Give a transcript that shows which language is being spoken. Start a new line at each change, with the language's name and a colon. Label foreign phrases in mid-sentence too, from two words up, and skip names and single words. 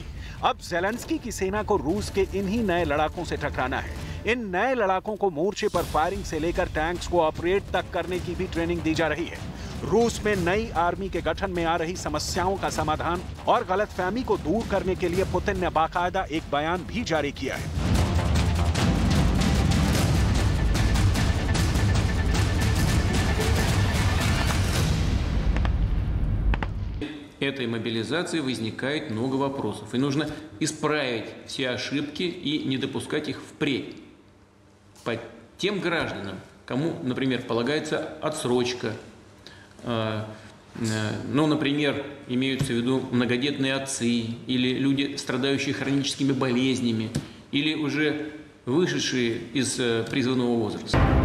Hindi: अब ज़ेलेंस्की की सेना को रूस के इन्हीं नए लड़ाकों से टकराना है। इन नए लड़ाकों को मोर्चे पर फायरिंग से लेकर टैंक्स को ऑपरेट तक करने की भी ट्रेनिंग दी जा रही है। रूस में नई आर्मी के गठन में आ रही समस्याओं का समाधान और गलतफहमी को दूर करने के लिए पुतिन ने बाकायदा एक बयान भी जारी किया है।
Russian: Этой мобилизации возникает много вопросов, и нужно исправить все ошибки и не допускать их впредь. По тем гражданам, кому, например, полагается отсрочка, ну, например, имеются в виду многодетные отцы или люди, страдающие хроническими болезнями, или уже вышедшие из призванного возраста.